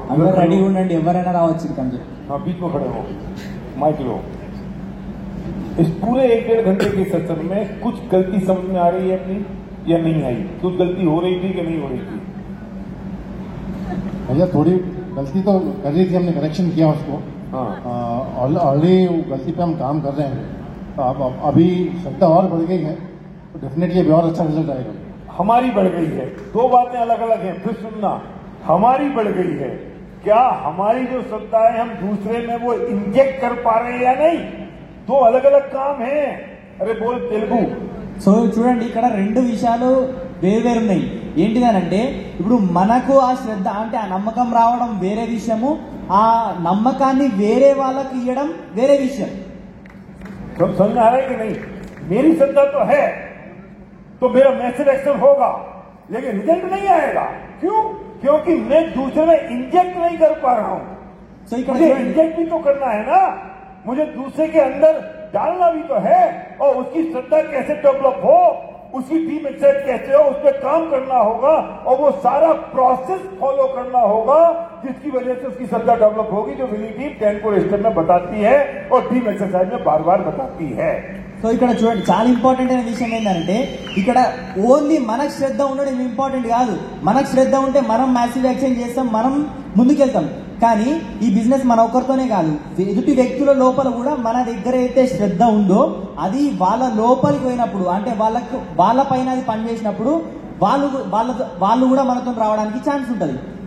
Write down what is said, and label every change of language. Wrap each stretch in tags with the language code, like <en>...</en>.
<te>అందరూ రెడీ ఉండండి, ఎవరైనా రావచ్చు ఇక్కడికి.</te> <hi>हाँ, बीच में खड़े हो, माइक लो. इस पूरे 1-1.5 घंटे के सेशन में कुछ गलती समझ में आ रही है अपनी या नहीं आई? कुछ गलती हो रही थी कि नहीं हो रही थी? भैया थोड़ी गलती तो कर रही थी, हमने करेक्शन किया उसको. हाँ, ऑलरेडी गलती पे हम काम कर रहे हैं. तो अब अभी श्रद्धा और बढ़ गई है तो डेफिनेटली अभी और अच्छा रिजल्ट आएगा. हमारी बढ़ गई है. 2 बातें अलग अलग हैं, फिर सुनना. हमारी बढ़ गई है. क्या हमारी जो श्रद्धा है हम दूसरे में वो इंजेक्ट कर पा रहे हैं या नहीं? 2 अलग अलग काम हैं. अरे बोल तेलुगु.</hi> <te>సో చూడండి, ఇక్కడ 2 విషయాలు వేరు ఉన్నాయి. ఏంటిదనంటే ఇప్పుడు మనకు ఆ శ్రద్ధ అంటే ఆ నమ్మకం రావడం వేరే విషయము, ఆ నమ్మకాన్ని వేరే వాళ్ళకి ఇవ్వడం వేరే విషయం.</te> <hi>सब समझ में आ रहा है कि नहीं? मेरी श्रद्धा तो है तो मेरा मैसिव एक्शन होगा, लेकिन रिजल्ट नहीं आएगा. क्यों? क्योंकि मैं दूसरे में इंजेक्ट नहीं कर पा रहा हूं.</hi> <te>సో ఇక్కడ</te> <hi>मुझे इंजेक्ट भी तो करना है ना, मुझे दूसरे के अंदर डालना भी तो है. और उसकी श्रद्धा कैसे डेवलप हो, उसकी टीम एक्सरसाइज कैसे हो, उस पर काम करना होगा और वो सारा प्रोसेस फॉलो करना होगा, जिसकी वजह से उसकी श्रद्धा डेवलप होगी, जो विनी टीम 10 को स्टेप में बताती है और टीम एक्सरसाइज में बार बार बताती है.</hi> <te>సో ఇక్కడ చూడండి, చాలా ఇంపార్టెంట్ అయిన విషయం ఏంటంటే ఇక్కడ ఓన్లీ మనకు శ్రద్ధ ఉండడం ఇంపార్టెంట్ కాదు. మనకు శ్రద్ధ ఉంటే మనం మ్యాసివ్ యాక్షన్ చేస్తాం, మనం ముందుకెళ్తాం. కానీ ఈ బిజినెస్ మన ఒక్కరితోనే కాదు, ఎదుటి వ్యక్తుల లోపల కూడా మన దగ్గర అయితే శ్రద్ధ ఉందో అది వాళ్ళ లోపలికి పోయినప్పుడు, అంటే వాళ్ళ పైన అది పనిచేసినప్పుడు వాళ్ళు కూడా మనతో రావడానికి ఛాన్స్ ఉంటుంది.</te>